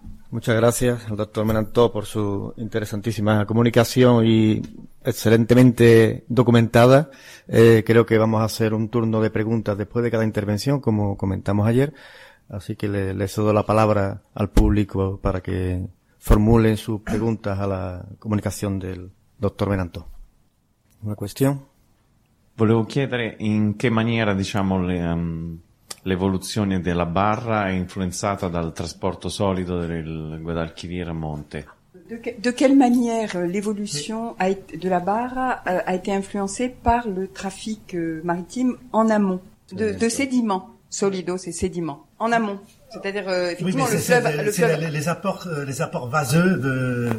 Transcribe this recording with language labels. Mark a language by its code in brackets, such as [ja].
[es] Muchas gracias al doctor Menantó por su interesantísima comunicación y excelentemente documentada. Creo que vamos a hacer un turno de preguntas después de cada intervención, como comentamos ayer. Así que le cedo la palabra al público para que formulen sus preguntas a la comunicación del doctor Menantó. ¿Una cuestión? [it] Volevo chiedere in che maniera, diciamo, l'evoluzione della barra è influenzata dal trasporto solido del Guadalquivir a monte. [fr] De quelle manière l'évolution de la barra a été influencée par le trafic maritime en amont, de sédiments, solidos et sédiments, en amont? C'est-à-dire effectivement oui, c'est, le c'est, fleuve, c'est le fleuve. Les apports vaseux de